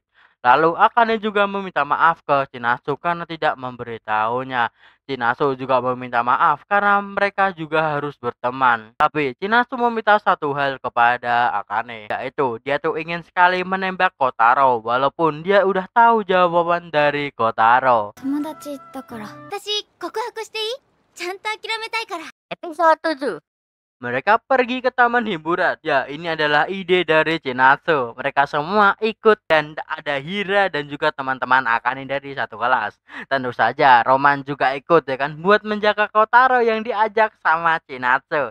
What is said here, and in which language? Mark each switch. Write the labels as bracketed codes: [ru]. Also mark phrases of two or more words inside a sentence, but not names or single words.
[id] Lalu Akane juga meminta maaf ke Chinasu karena tidak memberitahunya. Chinasu juga meminta maaf karena mereka juga harus berteman. Tapi Chinasu meminta satu hal kepada Akane, yaitu dia tuh ingin sekali menembak Kotaro walaupun dia udah tahu jawaban dari Kotaro. [ja] 友達だから私告白していいちゃんと諦めたいから [id] Episode 7. Mereka pergi ke taman hiburan. Ya, ini adalah ide dari Chinasu. Mereka semua ikut dan ada Hira dan juga teman-teman Akane dari satu kelas. Tentu saja Roman juga ikut ya kan buat menjaga Kotaro yang diajak sama Chinasu.